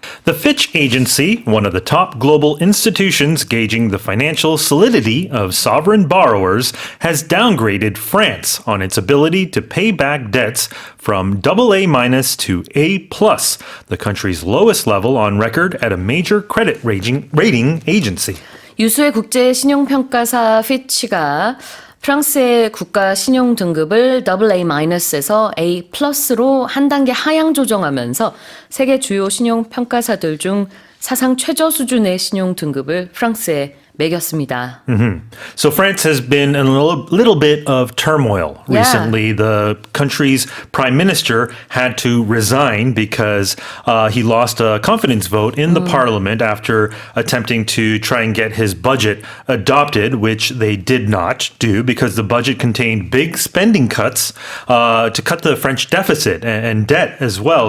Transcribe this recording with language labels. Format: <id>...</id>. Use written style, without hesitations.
<en>The Fitch Agency, one of the top global institutions gauging the financial solidity of sovereign borrowers, has downgraded France on its ability to pay back debts from AA- to A+, the country's lowest level on record at a major credit rating agency.</en> <ko>유수의 국제 신용평가사 피치가 프랑스의 국가 신용 등급을 AA-에서 A+로 한 단계 하향 조정하면서 세계 주요 신용 평가사들 중 사상 최저 수준의 신용 등급을 프랑스에 매겼습니다.</ko> <en>So France has been in a little bit of turmoil Yeah. recently. The country's prime minister had to resign because he lost a confidence vote in the parliament after attempting to try and get his budget adopted, which they did not do because the budget contained big spending cuts to cut the French deficit and debt as well.</en>